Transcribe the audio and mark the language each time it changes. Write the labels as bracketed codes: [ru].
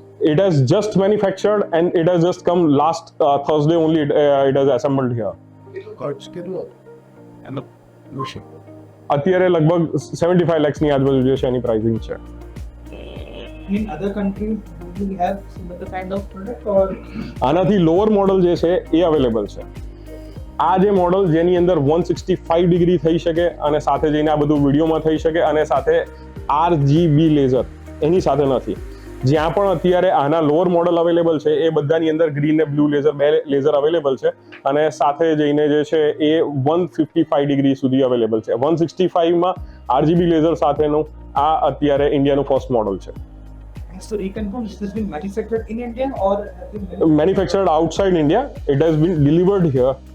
[en] It has just manufactured and it has just come last Thursday only. It has assembled here. [gu] ખર્ચ કેટલો એનો વિશે અત્યારે લગભગ 75 lakhs ની આજુબાજુ જે છે એની પ્રાઇસિંગ છે. [en] in other countries do we have similar kind of product or [gu] આનાથી લોઅર મોડલ જે છે એ અવેલેબલ છે. આ જે મોડલ જેની અંદર 165 ડિગ્રી થઈ શકે અને સાથે જઈને આ બધું વિડીયોમાં થઈ શકે અને સાથે RGB લેઝર એની સાથે નથી. જ્યાં પણ અત્યારે આના લોઅર મોડલ અવેલેબલ છે એ બધાની અંદર ગ્રીન અને બ્લુ લેઝર બે લેઝર અવેલેબલ છે અને સાથે જઈને જે છે એ 155 ડિગ્રી સુધી અવેલેબલ છે. 165 માં RGB લેઝર સાથેનું આ અત્યારે ઇન્ડિયાનું ફર્સ્ટ મોડલ છે. [en] so you confirm this has been manufactured in India or has been Manufactured outside India, it has been delivered here.